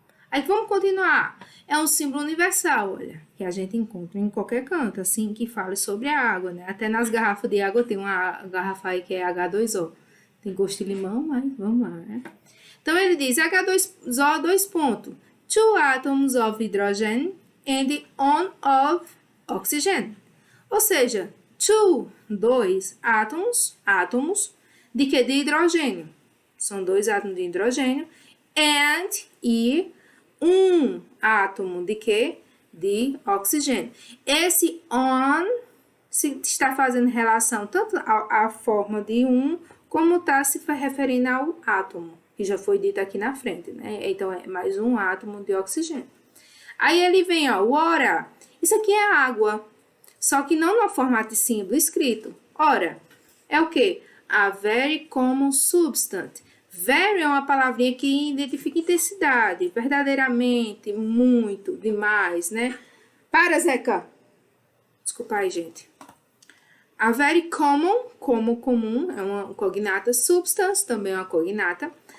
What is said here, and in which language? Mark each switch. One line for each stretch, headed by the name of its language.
Portuguese: Aí vamos continuar. É um símbolo universal, olha, que a gente encontra em qualquer canto, assim, que fale sobre a água, né? Até nas garrafas de água tem uma garrafa aí que é H2O. Tem gosto de limão, mas vamos lá, né? Então, ele diz H2O, dois pontos.
English: Two atoms of hydrogen and one of oxygen.
Portuguese: Ou seja, dois átomos de que? De hidrogênio. São dois átomos de hidrogênio. And, e um átomo de quê? De oxigênio. Esse on está fazendo relação tanto à forma de como está se referindo ao átomo, que já foi dito aqui na frente, né? Então, é mais um átomo de oxigênio. Aí ele vem, ó, water. Isso aqui é água, só que não no formato de símbolo escrito. Ora, é o quê?
English: A very common substance.
Portuguese: Very é uma palavrinha que identifica intensidade, verdadeiramente, muito, demais, né? Para, Zeca! Desculpa aí, gente.
English: A very common,
Portuguese: como comum, é uma cognata. Substance, também é uma cognata.